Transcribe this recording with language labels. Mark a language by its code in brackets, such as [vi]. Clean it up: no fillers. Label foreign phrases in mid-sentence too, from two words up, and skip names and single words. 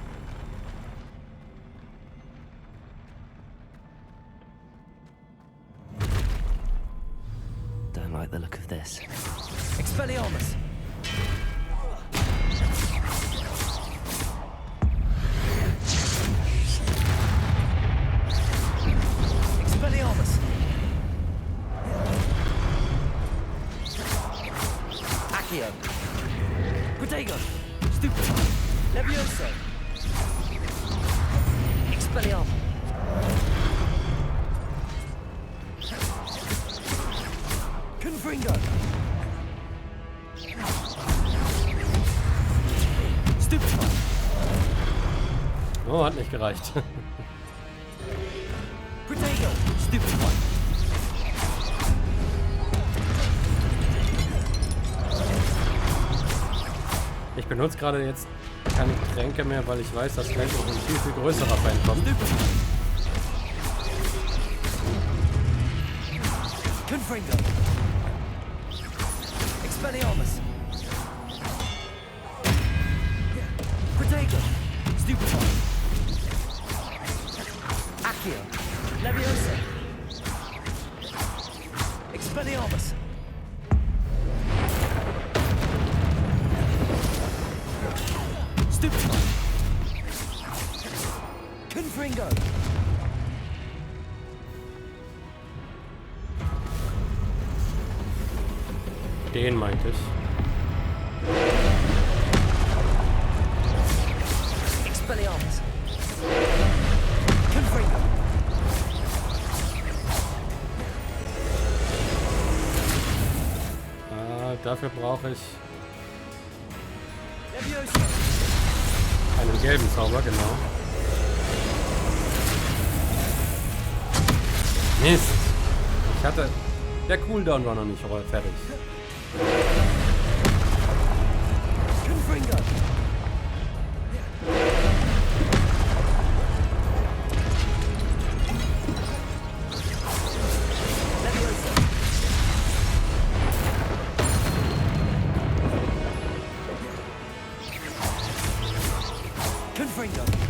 [en] Don't like the look of this. Expelliarmus! Expelliarmus! Accio! Protego! Stupefy! Levioso! Expelliarmus! Confringo! Stupefy! [de] Oh, hat nicht gereicht. Protego! Stupefy! Ich benutze gerade jetzt keine Tränke mehr, weil ich weiß, dass gleich noch ein viel, viel größerer Feind kommt. Confringo! Expelliarmus! Protego! Stupefy! Accio! Leviosa! Expelliarmus! Stupefy! Confringo! Den meinte ich. Expelliarmus! Confringo! Dafür brauche ich Leviosa! einen gelben Zauber, genau. Mist! Ich hatte... Der Cooldown war noch nicht fertig. Confringo! Leviosa! Confringo!